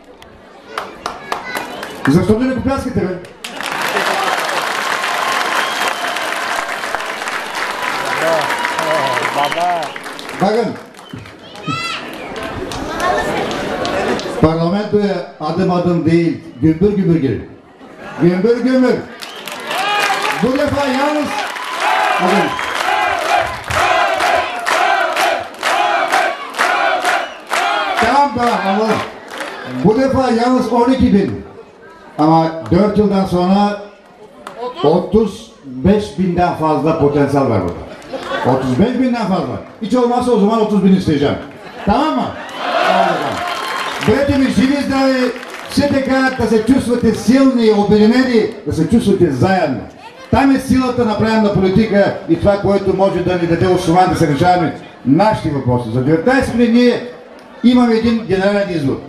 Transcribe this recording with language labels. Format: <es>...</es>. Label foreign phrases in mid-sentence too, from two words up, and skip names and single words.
<bg>Защо да не го пляскате, бе? Баган!</bg> <tr>Parlamento е adım değil, gümbür gümbür gelir. Gümbür gümbür. Bu defa yalnız... Tamam, anladım. Bu defa yalnız 12.000. Ama 4 yıldan sonra 35.000'den fazla potansiyel var burada. 35.000'den fazla. Hiç olmazsa o zaman 30.000 isteyeceğim. Tamam mı?</tr> <bg>Бъдете ми живи и здрави, все така да се чувствате силни, обединени, да се чувствате заедно. Там е силата на правилна политика и това, което може да ни даде основание да се решаваме нашите въпроси. За 19 години ние имаме един генерален извод.</bg>